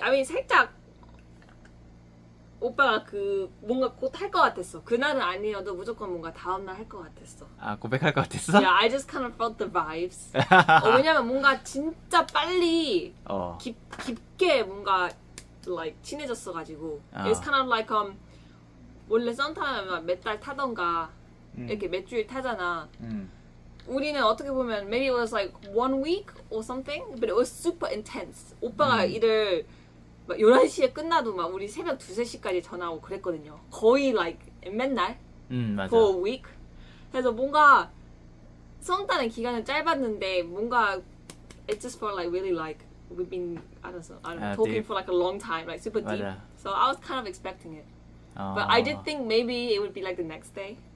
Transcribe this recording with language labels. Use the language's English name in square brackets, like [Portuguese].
[Korean] I mean, 살짝 오빠가 그 뭔가 곧 할 것 같았어. 그날은 아니어도 무조건 뭔가 다음날 할 것 같았어. 아 고백할 것 같았어? [English] Yeah, I just kind of felt the vibes. [Korean] 왜냐면 뭔가 진짜 빨리 어. 깊게 뭔가 like 친해졌어가지고. It's kind of like 원래 썸 타면 몇 달 타던가 이렇게 몇 주일 타잖아. [English] 우리는 어떻게 보면 maybe it was like 1 week or something, but it was super intense. [Korean] 오빠가 일을 막 11시에 끝나도 막 우리 새벽 2, 3시까지 전화하고 그랬거든요. 거의 like 맨날 맞아. [English] for a week. 그래서 뭔가 썸 타는 기간은 짧았는데 뭔가 it just felt like really like we've been I don't know talking deep. for like a long time, like super deep. [Korean] 맞아. [English] So I was kind of expecting it. [Korean] 어. [English] But I did think maybe it would be like the next day.